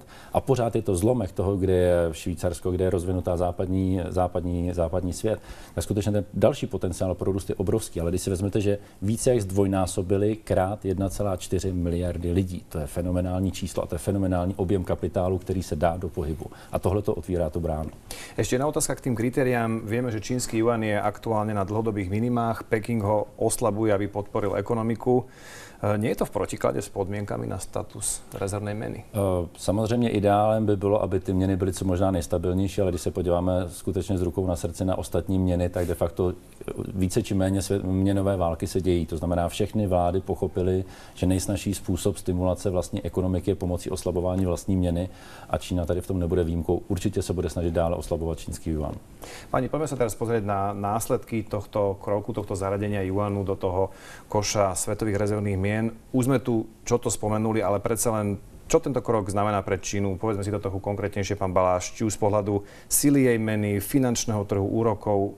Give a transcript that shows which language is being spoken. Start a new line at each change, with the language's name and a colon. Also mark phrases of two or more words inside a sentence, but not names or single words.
Czech: A pořád je to zlomek toho, kde je Švýcarsko, kde je rozvinutá západní svět, tak skutečně ten další potenciál pro růst je obrovský. Ale když si vezmete, že více jak zdvojnásobili krát 1,4 miliardy lidí, to je fenomenální číslo a to je fenomenální objem kapitálu, který se dá do pohybu. A tohle to otvírá tu bránu.
Slovak: Ešte jedna otázka k tým kritériám. Vieme, že čínsky juan je aktuálne na dlhodobých minimách. Peking ho oslabuje, aby podporil ekonomiku. Nie je to v protiklade s podmienkami na status rezervnej meny?
Czech: Samozřejmě ideálem by bylo, aby ty měny byly co možná nejstabilnější, ale když se podíváme skutečně s rukou na srdci na ostatní měny, tak de facto více či méně měnové války se dějí. To znamená, všechny vlády pochopily, že nejsnažší způsob stimulace vlastní ekonomiky je pomocí oslabování vlastní měny a Čína tady v tom nebude výjimkou. Určitě se bude snažit dále oslabovat čínský juan.
Slovak: Pani, poďme sa teraz pozrieť na následky tohto kroku, tohto zaradenia juanu do toho koša svetových rezervných mien. Už sme tu čo to spomenuli, ale predsa len, čo tento krok znamená pre Čínu? Povedzme si to trochu konkrétnejšie, pán Baláš, či už z pohľadu sily jej meny, finančného trhu, úrokov.